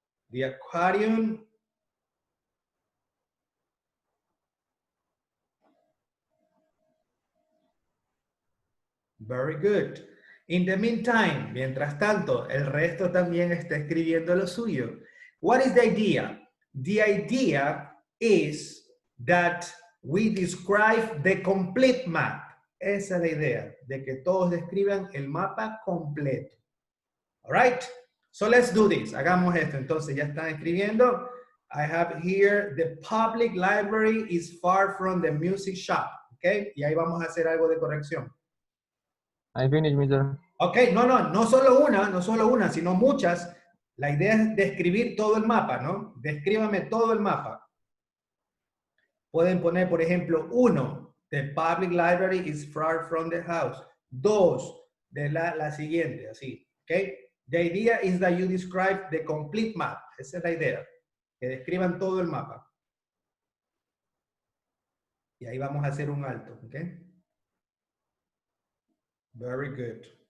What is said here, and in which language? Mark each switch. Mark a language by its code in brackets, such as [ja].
[en] The aquarium. Very good. In the meantime, [es] mientras tanto, el resto también está escribiendo lo suyo. [en] What is the idea? The idea is that we describe the complete map. [es] Esa es la idea, de que todos describan el mapa completo. [en] All right? So let's do this. [es] Hagamos esto. Entonces, ya están escribiendo. [en] I have here, the public library is far from the music shop. Okay? [es] Y ahí vamos a hacer algo de corrección. [en] I finished, Mr. [es] Ok, no solo una, sino muchas. La idea es describir todo el mapa, ¿no? Descríbame todo el mapa. Pueden poner, por ejemplo, [en] 1, the public library is far from the house. [es] 2, de la siguiente, así, ¿ok? [en] The idea is that you describe the complete map. [es] Esa es la idea, que describan todo el mapa. Y ahí vamos a hacer un alto, ¿ok? [en] Very good.